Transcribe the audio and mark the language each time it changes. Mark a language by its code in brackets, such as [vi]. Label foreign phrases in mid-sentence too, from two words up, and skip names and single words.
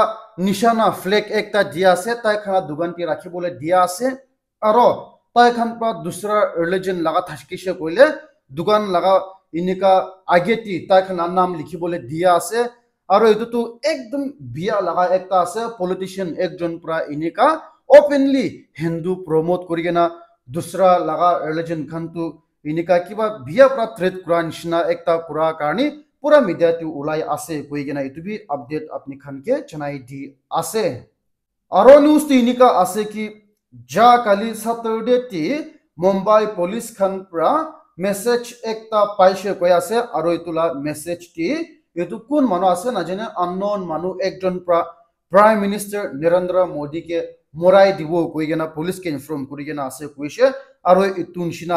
[nag] nishana flag ekta dia ase tai khana dukan ti rakhibole dia ase aro tai khan pra dusra religion laga thakise koile dukan laga inika ageti tai khan naam likhibole dia ase aro etu tu ekdom bia laga ekta ase politician ekjon pra inika openly Hindu promote kurigena dusra laga religion khan tu inika kiba bia pra threat kura nishina ekta kura karni pura media tu ulai ase koi gena itu bi update apni khan ke janai di ase aro news ti inika ase ki ja kali Saturday ti Mumbai police khan pra message ekta paise koi ase aro itula message ti etu kun manu ase na jene unknown manu ekjon pra Prime Minister Narendra Modi ke morai dibo koi gena police ke inform kuri gena ase koise aro itun shina